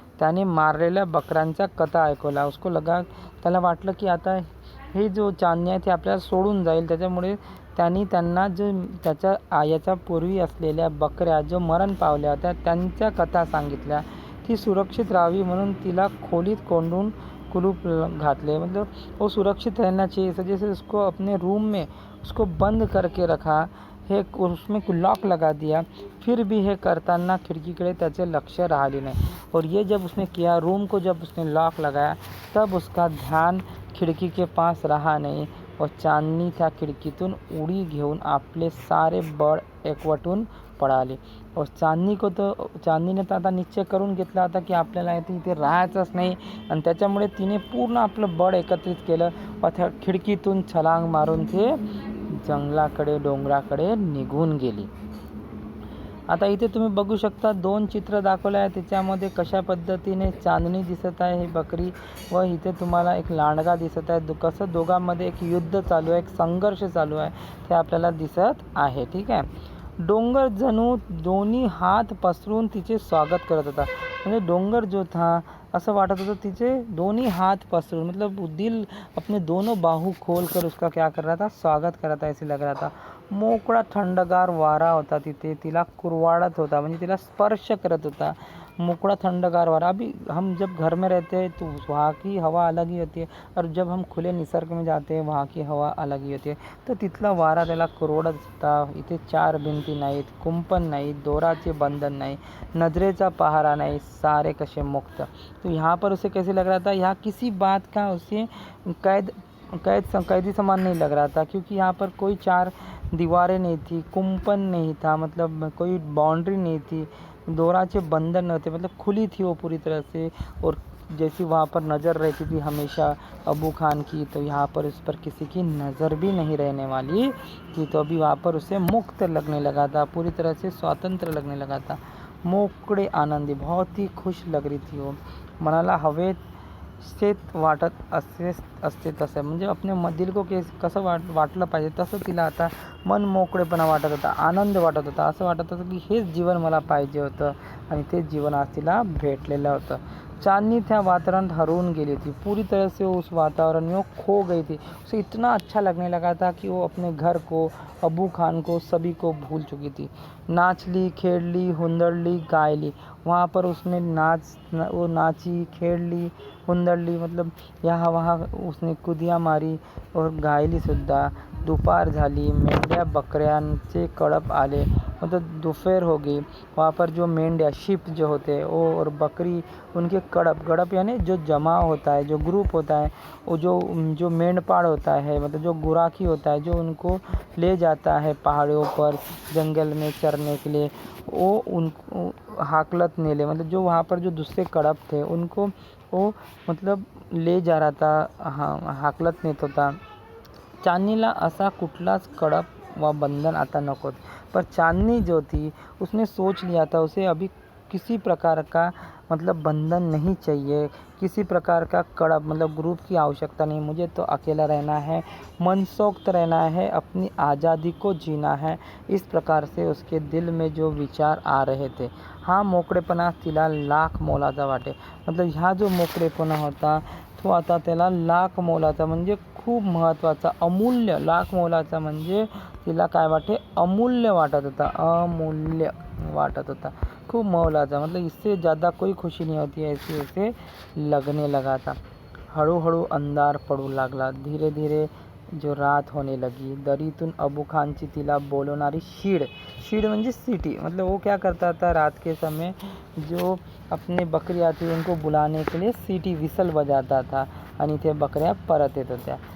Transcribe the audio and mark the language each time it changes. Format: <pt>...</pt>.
<mr>त्याने मारलेल्या बकऱ्यांचा कथा ऐकवला. त्याला वाटलं की आता हे जो चांदणी आहे ते आपल्याला सोडून जाईल. त्याच्यामुळे त्यांना जो त्याच्या याच्या पूर्वी असलेल्या बकऱ्या जो मरण पावल्या होत्या त्यांच्या कथा सांगितल्या. ती सुरक्षित राहावी म्हणून तिला खोलीत कोंडून कुलूप घातले.</mr> <hi>मतलब वो सुरक्षित रहना चाहिए, इस वजह से उसको अपने रूम में उसको बंद करके रखा. हे उसमें लॉक लगा दिया.</hi> <mr>फिर भी हे करताना खिड़कीकडे त्याचे लक्ष राहिले नाही.</mr> <hi>और ये जब उसने किया, रूम को जब उसने लॉक लगाया, तब उसका ध्यान खिड़की के पास रहा नहीं.</hi> <mr>और चांदनी त्या खिडकीतून उडी घेऊन आपले सारे बळ एकवटून पळाली. और चांदनीने तर आता निश्चय करून घेतला होता की आपल्याला इथे राहायचंच नाही. आणि त्याच्यामुळे तिने पूर्ण आपलं बळ एकत्रित केलं व त्या खिडकीतून छलांग मारून ते जंगलाकडे, डोंगराकडे निघून गेली. आता इथे तुम्ही बघू शकता 2 चित्र दाखवले आहे. त्याच्यामध्ये कशा पद्धतीने चांदणी दिसत आहे, ही बकरी, व इथे तुम्हाला एक लांडगा दिसत आहे. कसं दोघांमध्ये एक युद्ध चालू आहे, एक संघर्ष चालू आहे ते आपल्याला दिसत आहे. ठीक आहे. डोंगर जणू दोन्ही हात पसरून तिचे स्वागत करत होता. म्हणजे डोंगर</mr> <hi>जो था</hi> <mr>असं वाटत होतं तिचे</mr> <hi>दोनों हाथ पसरून, मतलब दिल अपने दोनों बाहू खोल कर उसका क्या कर रहा था, स्वागत कर रहा था, ऐसे लग रहा था.</hi> <mr>मोकळा थंडगार वारा होता तिथे, तिला कुरवाडत होता, म्हणजे तिला स्पर्श करत होता. मोकड़ा थंडगार वारा.</mr> <hi>अभी हम जब घर में रहते हैं तो वहाँ की हवा अलग ही होती है, और जब हम खुले निसर्ग में जाते हैं वहाँ की हवा अलग ही होती है.</hi> <mr>तर तिथला वारा त्याला कुरवडत होता. इथे चार भिंती नाहीत, कुंपण नाही, दोराचे बंधन नाही, नजरेचा पहारा नहीं, सारे कसे मुक्त.</mr> <hi>तो यहाँ पर उसे कैसे लग रहा था, यहाँ किसी बात का उसे कैद कैदी समान नहीं लग रहा था, क्योंकि यहाँ पर कोई चार दीवारें नहीं थी, कुंपण नहीं था, मतलब कोई बाउंड्री नहीं थी, दोराचे बंधन न थे, मतलब खुली थी वो पूरी तरह से. और जैसी वहाँ पर नज़र रहती थी हमेशा अबू खान की, तो यहाँ पर उस पर किसी की नज़र भी नहीं रहने वाली थी. तो अभी वहाँ पर उसे मुक्त लगने लगा था, पूरी तरह से स्वतंत्र लगने लगा था.</hi> <mr>मोकळे आनंदी,</mr> <hi>बहुत ही खुश लग रही थी वो.</hi> <mr>मनाला हवेत वाटत असते तसं, म्हणजे</mr> <hi>अपने दिल को</hi> <mr>कसं वाटलं पाहिजे तसं तिला आता मन मोकळेपणा वाटत होता, आनंद वाटत होता. असं वाटत होतं की हेच जीवन मला पाहिजे होतं, आणि तेच जीवन आज तिला भेटलेलं होतं.</mr> <hi>चांदनी</hi> <mr>त्या वातावरण हरवून गेली</mr> <hi>थी, पूरी तरह से उस वातावरण में वो खो गई थी. उसे इतना अच्छा लगने लगा था कि वो अपने घर को, अबू खान को, सभी को भूल चुकी थी.</hi> <mr>नाचली, खेळली, हुंदडली, गायली.</mr> <hi>वहाँ पर उसने वो नाची, खेळली, हुंदडली, मतलब यहाँ वहाँ उसने कुदिया मारी और</hi> <mr>गायली सुद्धा. दुपार झाली, मेंढ्या बकऱ्यांचे कळप आले,</mr> <hi>मतलब दोपहर हो गई. वहाँ पर जो मेंढ्या, शिप जो होते हैं वो, और बकरी, उनके कड़प यानी जो जमा होता है, जो ग्रुप होता है, वो जो मेंढपाड़ होता है, मतलब जो गुराखी होता है, जो उनको ले जाता है पहाड़ों पर जंगल में चरने के लिए, वो उनको</hi> <mr>हाकलत नेले,</mr> <hi>मतलब जो वहाँ पर जो दूसरे कड़प थे उनको वो मतलब ले जा रहा था, हाँ,</hi> <mr>हाकलत नेत होता. चांदनीला असा कुठलाच कड़प व बंधन आता नको.</mr> <hi>पर चांदनी जो थी उसने सोच लिया था, उसे अभी किसी प्रकार का मतलब बंधन नहीं चाहिए, किसी प्रकार का कड़प मतलब ग्रुप की आवश्यकता नहीं. मुझे तो अकेला रहना है, मनसोक्त रहना है, अपनी आज़ादी को जीना है. इस प्रकार से उसके दिल में जो विचार आ रहे थे.</hi> <mr>हा मोकळेपणा तिला लाख मोलाचा वाटे. मतलब ह्या जो मोकळेपणा होता तो आता त्याला लाख मोलाचा, म्हणजे खूप महत्त्वाचा, अमूल्य. लाख मोलाचा म्हणजे तिला काय वाटे, अमूल्य वाटत होता, अमूल्य वाटत होता, खूप मोलाचा.</mr> <hi>मतलब इससे ज़्यादा कोई खुशी नहीं होती है, ऐसे उसे लगने लगा था.</hi> <mr>हळूहळू अंधार पडू लागला,</mr> <hi>धीरे धीरे जो रात होने लगी.</hi> <mr>दरीतून अबू खानची तिला बोलवणारी शीड म्हणजे सिटी,</mr> <hi>मतलब वो क्या करता था रात के समय, जो अपने बकरी आती उनको बुलाने के लिए सीटी विसल बजाता था,</hi> <mr>आणि ते बकऱ्या परत येत होत्या.</mr>